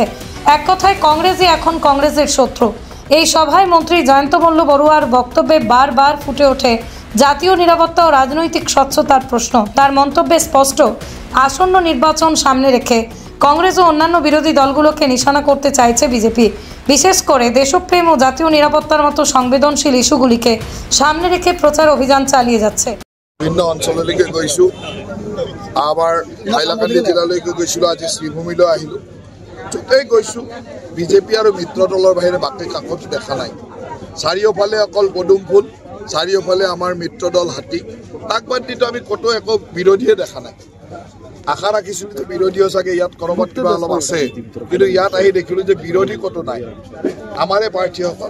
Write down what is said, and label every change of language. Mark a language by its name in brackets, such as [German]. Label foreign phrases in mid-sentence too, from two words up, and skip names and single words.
[Bangla] এক কথায় কংগ্রেসই এখন কংগ্রেসের শত্রু। এই সভায় মন্ত্রী জয়ন্ত মল্ল বড়ুয়ার বক্তব্যে বারবার ফুটে ওঠে জাতীয় নিরাপত্তা ও রাজনৈতিক স্বচ্ছতার প্রশ্ন। তার মন্তব্যে স্পষ্ট, আসন্ন নির্বাচন সামনে রেখে কংগ্রেস ও অন্যান্য বিরোধী দলগুলোকে নিশানা করতে চাইছে বিজেপি। বিশেষ করে দেশপ্রেম ও জাতীয় নিরাপত্তার মতো সংবেদনশীল ইস্যুগুলিকে সামনে রেখে প্রচার অভিযান চালিয়ে যাচ্ছে। [Assamese] বিভিন্ন অঞ্চললৈকে গৈছো, আবার হাইলাকান্দি জেলালৈকে গৈছিলো, আজি শ্রীভূমিলৈ আহিলো। য'তেই গৈছো বিজেপি আৰু মিত্ৰ দলৰ বাহিৰে বাকী কাকতো দেখা নাই। চাৰিওফালে অকল পদুম ফুল, চাৰিওফালে আমাৰ মিত্ৰ দল হাতী। তাক বাদ দিতো আমি ক'তো একো বিৰোধীয়ে দেখা নাই। আশা ৰাখিছিলোঁ যে বিৰোধীও চাগে ইয়াত ক'ৰবাত কিবা অলপ আছে, কিন্তু ইয়াত আহি দেখিলোঁ যে বিৰোধী ক'তো নাই, আমাৰে প্ৰাৰ্থীসকল।